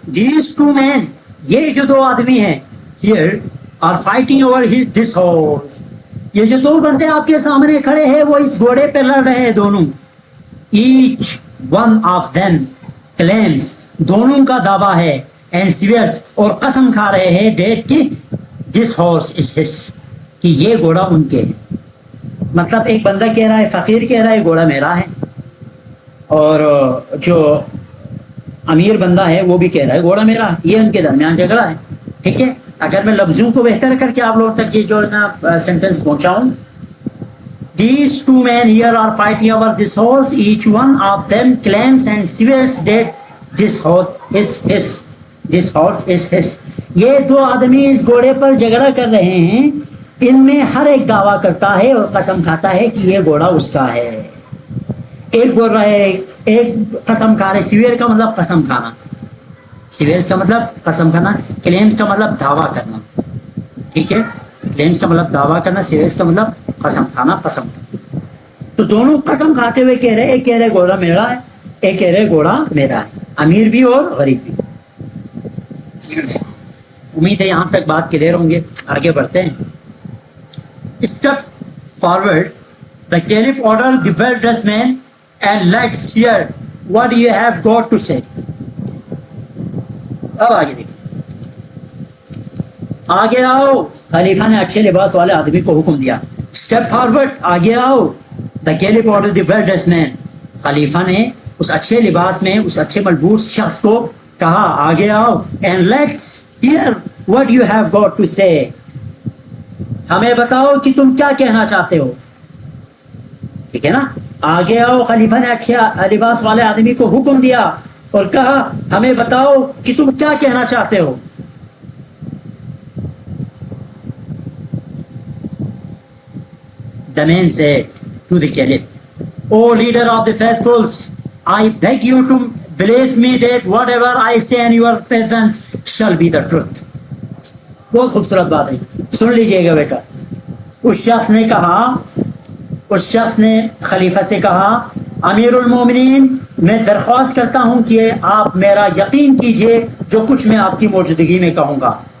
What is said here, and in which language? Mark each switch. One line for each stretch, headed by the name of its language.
English: These two men,
Urdu: یہ جو دو آدمی ہیں,
English: here are fighting over this horse.
Urdu: یہ جو دو بندے آپ کے سامنے کھڑے ہیں وہ اس گھوڑے پہ لڑ رہے ہیں دونوں.
English: Each one of them claims,
Urdu: دونوں کا دعویٰ ہے,
English: and swears,
Urdu: اور قسم کھا رہے ہیں
English: that
Urdu: کہ
English: this horse is his,
Urdu: کہ یہ گھوڑا ان کے ہے. مطلب ایک بندہ کہہ رہا ہے, فقیر کہہ رہا ہے گھوڑا میرا ہے, اور جو امیر بندہ ہے وہ بھی کہہ رہا ہے گھوڑا میرا. یہ ان کے درمیان جھگڑا ہے. ٹھیک ہے, اگر میں لفظوں کو بہتر کر کے آپ لوگوں تک یہ جو نا sentence پہنچاؤں.
English: These two men here are fighting over this horse. Each one of them claims and swears that this horse is his. This horse is his.
Urdu: یہ دو آدمی اس گھوڑے پر جھگڑا کر رہے ہیں. ان میں ہر ایک دعویٰ کرتا ہے اور قسم کھاتا ہے کہ یہ گھوڑا اس کا ہے. ایک بول رہا ہے, ایک قسم کھا رہے. سویر کا مطلب قسم کھانا, سویرز کا مطلب قسم کھانا, کلیمز کا مطلب دعویٰ کرنا. ٹھیک ہے, کلیمز کا مطلب دعویٰ کرنا, سویرز کا مطلب قسم کھانا, قسم. تو دونوں قسم کھاتے ہوئے کہہ رہے, ایک کہہ رہے گھوڑا میرا ہے, ایک کہہ رہے گھوڑا میرا ہے, امیر بھی اور غریب بھی. امید ہے یہاں تک بات کلیئر ہوں گے. آگے بڑھتے ہیں.
English: Step forward. The caliph ordered the well-dressed man, and let's hear what you have got to say.
Urdu: اب آگے دیکھیں. آگے آؤ. خلیفہ نے اچھے لباس والے آدمی کو حکم دیا.
English: step forward,
Urdu: آگے آؤ.
English: The caliph ordered the well-dressed man.
Urdu: خلیفہ نے اس اچھے لباس میں اس اچھے ملبوس شخص کو کہا آگے آؤ.
English: And let's hear what you have got to say.
Urdu: ہمیں بتاؤ کہ تم کیا کہنا چاہتے ہو. ٹھیک ہے نا, آگے آؤ. خلیفہ نے اچھے لباس والے آدمی کو حکم دیا اور کہا ہمیں بتاؤ کہ تم کیا کہنا چاہتے ہو.
English: The man said to the caliph, O leader of the faithfuls, I beg you to believe me that whatever I say in your presence shall be the truth.
Urdu: بہت خوبصورت بات ہے, سن لیجئے گا بیٹا. اس شخص نے کہا, اس شخص نے خلیفہ سے کہا, امیر المومنین, میں درخواست کرتا ہوں کہ آپ میرا یقین کیجئے جو کچھ میں آپ کی موجودگی میں کہوں گا.